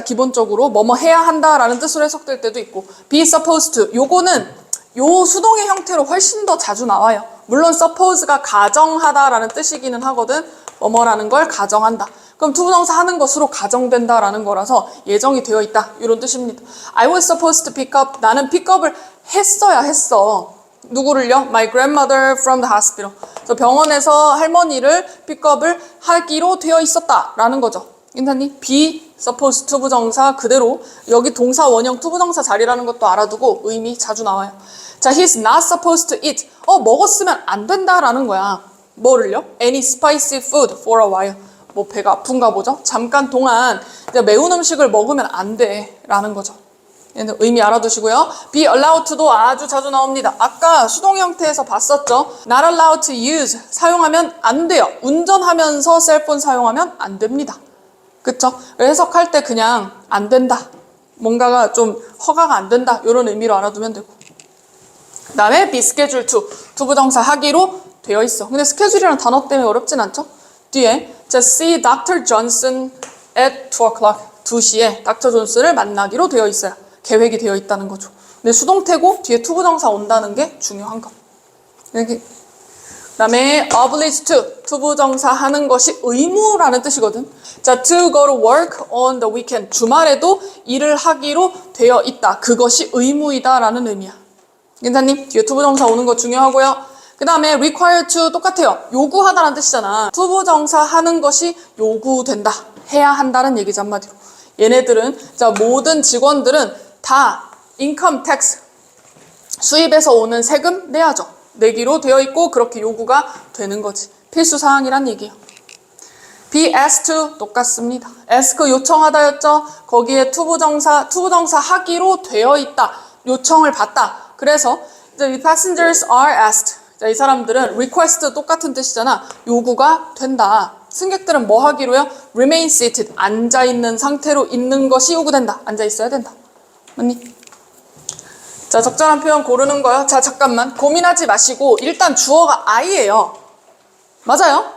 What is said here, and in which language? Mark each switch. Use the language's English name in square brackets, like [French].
[Korean] 기본적으로 뭐뭐 해야 한다 라는 뜻으로 해석될 때도 있고, be supposed to, 요거는 요 수동의 형태로 훨씬 더 자주 나와요. 물론 suppose가 가정하다 라는 뜻이기는 하거든. 뭐뭐라는 걸 가정한다. 그럼 투부정사 하는 것으로 가정된다 라는 거라서 예정이 되어 있다 이런 뜻입니다. [English] I was supposed to pick up, [Korean] 나는 픽업을 했어야 했어. 누구를요? [English] My grandmother from the hospital. [Korean] 그래서 병원에서 할머니를 픽업을 하기로 되어 있었다 라는 거죠. 괜찮니? be supposed to 부정사 그대로 여기 동사 원형 투부정사 자리라는 것도 알아두고 의미 자주 나와요. [English] 자, he's not supposed to eat. [Korean] 먹었으면 안 된다라는 거야. 뭐를요? [English] Any spicy food for a while. [Korean] 뭐 배가 아픈가 보죠? 잠깐 동안 매운 음식을 먹으면 안 돼 라는 거죠. 의미 알아두시고요. be allowed to도 아주 자주 나옵니다. 아까 수동 형태에서 봤었죠. [English] not allowed to use, [Korean] 사용하면 안 돼요. 운전하면서 셀폰 사용하면 안 됩니다. 그쵸? 해석할 때 그냥 안 된다, 뭔가가 좀 허가가 안 된다 이런 의미로 알아두면 되고. 그 다음에 be scheduled to, 투부정사 하기로 되어 있어. 근데 스케줄이라는 단어 때문에 어렵진 않죠? 뒤에 자, [English] see Dr. [Korean] Johnson [English] at 2 o'clock, [Korean] 2시에 닥터 존슨을 만나기로 되어 있어요. 계획이 되어 있다는 거죠. 근데 수동태고 뒤에 투부정사 온다는 게 중요한 거. 이렇게. 그다음에 oblige to, 투부정사 하는 것이 의무라는 뜻이거든. [English] 자, to go to work on the weekend, [Korean] 주말에도 일을 하기로 되어 있다. 그것이 의무이다라는 의미야. 괜찮니? 뒤에 투부정사 오는 거 중요하고요. 그 다음에 require to 똑같아요. 요구하다라는 뜻이잖아. 투부정사 하는 것이 요구된다. 해야 한다는 얘기죠, 한마디로. 얘네들은, 자, 모든 직원들은 다 income tax, 수입에서 오는 세금 내야죠. 내기로 되어 있고 그렇게 요구가 되는 거지. 필수 사항이란 얘기예요. be asked to 똑같습니다. ask 요청하다였죠. 거기에 투부정사 하기로 되어 있다. 요청을 받다. 그래서 [English] the passengers are asked. [Korean] 자, 이 사람들은 request 똑같은 뜻이잖아. 요구가 된다. 승객들은 뭐 하기로요? [English] remain seated. [Korean] 앉아있는 상태로 있는 것이 요구된다. 앉아있어야 된다. 맞니? 자, 적절한 표현 고르는 거요. 자, 잠깐만. 고민하지 마시고 일단 주어가 I예요. 맞아요?